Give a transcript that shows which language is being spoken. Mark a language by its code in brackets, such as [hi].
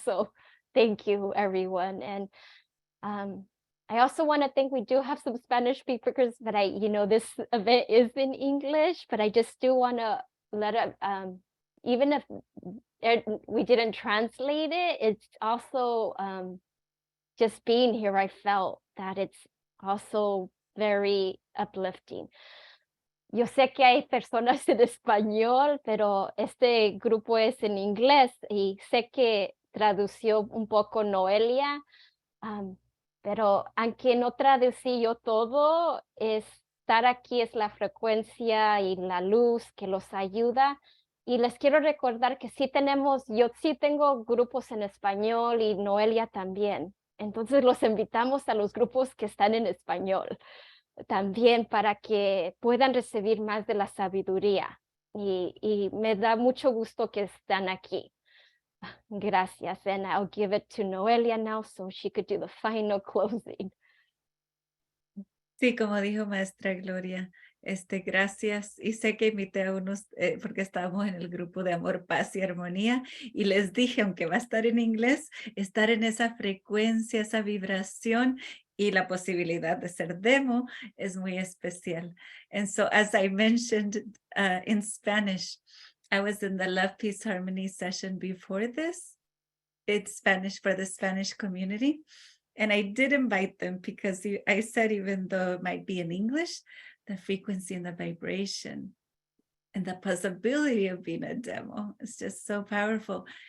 [en] So thank you, everyone. And I also want to thank, we do have some Spanish speakers, but this event is in English, but I just do want to let it, even if we didn't translate it, it's also just being here, I felt that it's also very uplifting. [es] Yo sé que hay personas en español, pero este grupo es en inglés y sé que tradució un poco Noelia, pero aunque no traducí yo todo, estar aquí es la frecuencia y la luz que los ayuda. Y les quiero recordar que yo sí tengo grupos en español y Noelia también. Entonces los invitamos a los grupos que están en español también para que puedan recibir más de la sabiduría. Y me da mucho gusto que están aquí. Gracias. [en] And I'll give it to Noelia now so she could do the final closing. [es] Sí, como dijo maestra Gloria, gracias. Y sé que invité a unos, porque estábamos en el grupo de amor, paz y armonía, y les dije, aunque va a estar en inglés, estar en esa frecuencia, esa vibración, y la posibilidad de ser demo es muy especial. [en] And so, as I mentioned in Spanish, I was in the Love, Peace, Harmony session before this. It's Spanish for the Spanish community. And I did invite them because I said, even though it might be in English, the frequency and the vibration and the possibility of being a demo is just so powerful.